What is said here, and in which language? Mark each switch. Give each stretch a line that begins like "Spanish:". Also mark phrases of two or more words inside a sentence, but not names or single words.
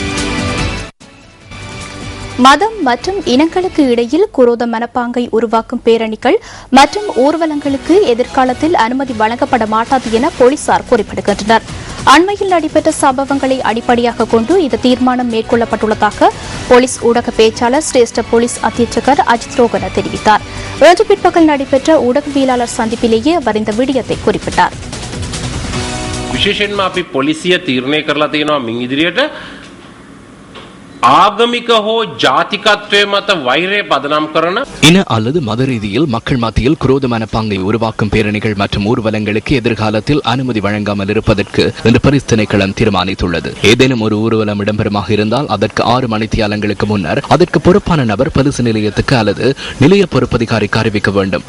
Tamil: மதம் மற்றும் இனங்களுக்கு இடையில் குரோத மனப்பாங்கை உருவாக்கும் பேரணிகள் மற்றும் ஊர்வலங்களுக்கு எதிர்காலத்தில் அனுமதி வழங்கப்பட மாட்டாது என போலீசார் குறிப்பிடுகின்றனர். அண்மையில் நடைபெற்ற சம்பவங்களை அடிப்படையாக கொண்டு இந்த தீர்மானம் மேற்கொள்ளப்பட்டுள்ளதாக போலீஸ் ஊடக பேச்சாளர் சிரேஷ்ட போலீஸ் அத்தியட்சகர் அஜித் ரோகன தெரிவித்தார். இன்று பிற்பகல் நடைபெற்ற ஊடகவியலாளர் சந்திப்பிலேயே அவர் இந்த விடயத்தை குறிப்பிட்டார்.
Sinhala: විශේෂයෙන්ම අපි පොලිසිය තීරණය කරලා තියෙනවා මින් ඉදිරියට ආගමික හෝ ජාතිකත්වයේ මත වෛරය පදනම් කරන
Tamil: இன அல்லது மத ரீதியில் மக்கள் மத்தியில் குரோதமான பாங்கை உருவாக்கும் பேரணிகள் மற்றும் ஊர்வலங்களுக்கு எதிர்காலத்தில் அனுமதி வழங்காமல் இருப்பதற்கு இன்று பரிசு திணைக்களம் தீர்மானித்துள்ளது. ஏதேனும் ஒரு ஊர்வலம் இடம்பெறுமாக இருந்தால் அதற்கு 6 மணித்தியாலங்களுக்கு முன்னர் அதற்கு பொறுப்பான நபர் பரிசு நிலையத்துக்கு அல்லது நிலைய பொறுப்பதிகாரிக்கு அறிவிக்க வேண்டும்.